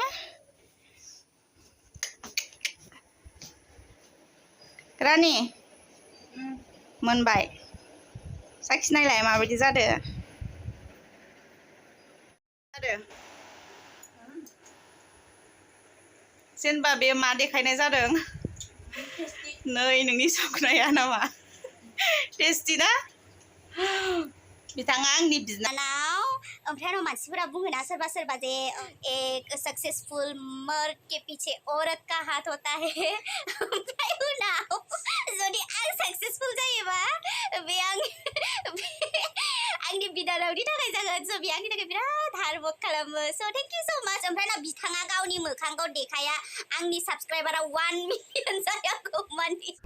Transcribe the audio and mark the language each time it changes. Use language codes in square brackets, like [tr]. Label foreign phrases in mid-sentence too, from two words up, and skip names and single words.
[brx] रानि मोनबाय साखिनायलाय माबायदि जादों जेनेबा बे मा देखायनाय जादों नै नोंनि संनाया नामा टेस्टि ना बिथाङा आंनि बिनानाव ओमफ्राय आरो मानसिफोरा बुङोना सोरबा सोरबा जे [hi] एक सक्सेसफुल मर्द के पीछे औरत का हाथ होता है [brx] ओमफ्राय उनाव जुदि आं सक्सेसफुल जायोबा बे आंनि बिनानावनि थाखाय जागोन स' बे आंनि थाखाय बिराद [en] hard work [brx] खालामो स' [en] thank you so much [brx] ओमफ्राय ना बिथाङा गावनि मोखांखौ देखाया आंनि साबस्क्राइबारा 1 मिलियन जायागौमानि